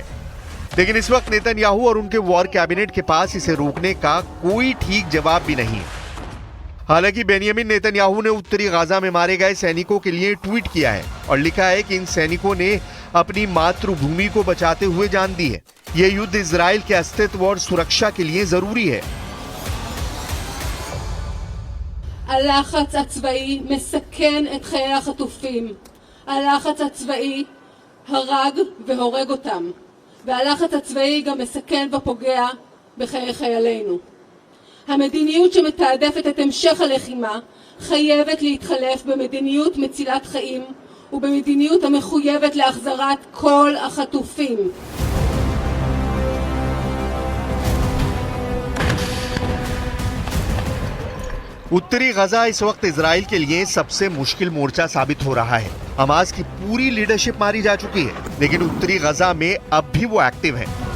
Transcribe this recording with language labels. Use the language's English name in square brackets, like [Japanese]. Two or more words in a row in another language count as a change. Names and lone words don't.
[Hindi] लेकिन इस वक्त नेतन्याहू और उनके [English] war cabinet [Hindi] के पास इसे रोकने का कोई ठीक जवाब भी नहीं है। हालांकि बेनियामिन नेतन्याहू ने उत्तरी गजा में मारे गए सैनिकों के लिए ट्वीट किया है और लिखा है कि इन सैनिकों ने अपनी मातृभूमि को बचाते हुए जान दी है। यह युद्ध इजराइल के अस्तित्व और सुरक्षा के लिए जरूरी है। [Hebrew] הלחץ הצבאי מסכן את חיי החטופים. הלחץ הצבאי הרג והורג אותם. והלחץ הצבאי גם מסכן ופוגע בחיי חיילינו. המדיניות שמתעדפת את המשך הלחימה חייבת להתחלף במדיניות מצילת חיים ובמדיניות המחויבת להחזרת כל החטופים. [Hindi] उत्तरी गजा इस वक्त इजराइल के लिए सबसे मुश्किल मोर्चा साबित हो रहा है। हमास की पूरी लीडरशिप मारी जा चुकी है, लेकिन उत्तरी गजा में अब भी वो एक्टिव है।